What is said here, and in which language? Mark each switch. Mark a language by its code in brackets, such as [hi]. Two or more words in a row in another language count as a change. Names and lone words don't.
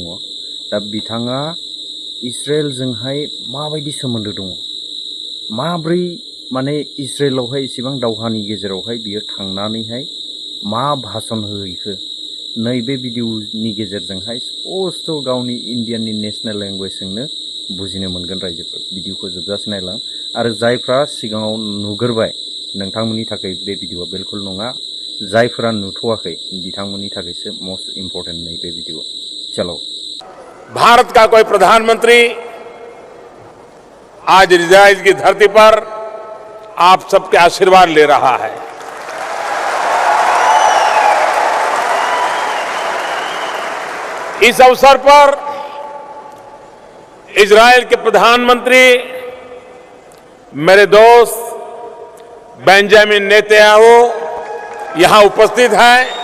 [brx] दा बिथाङा इजराइलजोंहाय माबायदि सोमोन्दो दङ, माब्रै माने इजराइलावहाय इसेबां दावहानि गेजेरावहाय बियो थांनानैहाय मा भाषण होहैखो, नैबे भिडिअनि गेजेरजोंहाय स्पस्ट' गावनि इन्डियानि [en] national languagejwngnw [brx] बुजिनो मोनगोन रायजोफोर। भिडिअखौ जोबजासे नायलां आरो जायफ्रा सिगाङाव नुगोरबाय नोंथांमोननि थाखाय बे भिडिअआ बिलकुल नङा, जायफोरा नुथ'वाखै बिथांमोननि थाखायसो [en] most important [brx] नैबे भिडिअआ। [hi] चलो। भारत का कोई प्रधानमंत्री आज इजराइल की धरती पर आप सबके आशीर्वाद ले रहा है। इस अवसर पर इजराइल के प्रधानमंत्री मेरे दोस्त बेंजामिन नेतन्याहू यहां उपस्थित हैं।